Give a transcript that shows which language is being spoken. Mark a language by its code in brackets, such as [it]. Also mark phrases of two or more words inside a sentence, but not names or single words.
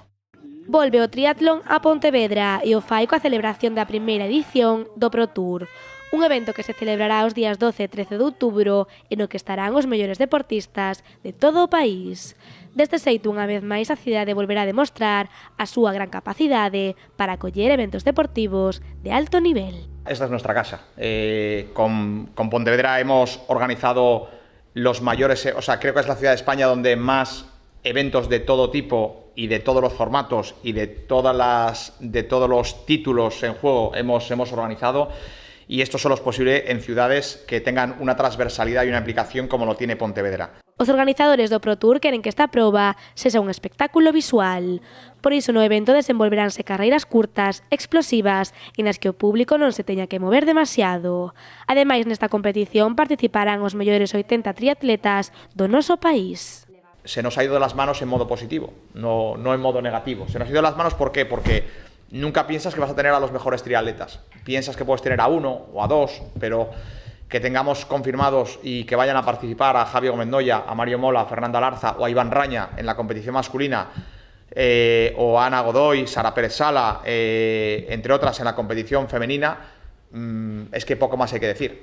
[gl] Volve o triatlón a Pontevedra e o fai coa celebración da primeira edición do Pro Tour. Un evento que se celebrará os días 12 e 13 de outubro e no que estarán os mellores deportistas de todo o país. Deste xeito, unha vez máis, a cidade volverá a demostrar a súa gran capacidade para acoller eventos deportivos de alto nivel. [es] Esta es nuestra casa. Con Pontevedra hemos organizado los mayores, creo que es la ciudad de España donde más eventos de todo tipo y de todos los formatos y de todos los títulos en juego hemos organizado. Y esto solo es posible en ciudades que tengan una transversalidad y una implicación como lo tiene Pontevedra. [gl] Os organizadores do Pro Tour queren que esta proba sexa un espectáculo visual. Por iso no evento desenvolveránse carreiras curtas, explosivas e nas que o público non se teña que mover demasiado. Ademais, nesta competición participarán os mellores 80 triatletas do noso país. [es] Se nos ha ido de las manos en modo positivo, no en modo negativo. Se nos ha ido de las manos, ¿por qué? Porque nunca piensas que vas a tener a los mejores triatletas. Piensas que puedes tener a uno o a dos, pero que tengamos confirmados y que vayan a participar a Javi Gómez Noya, a Mario Mola, a Fernando Alarza o a Iván Raña en la competición masculina, o a Ana Godoy, Sara Pérez Sala, entre otras en la competición femenina, es que poco más hay que decir.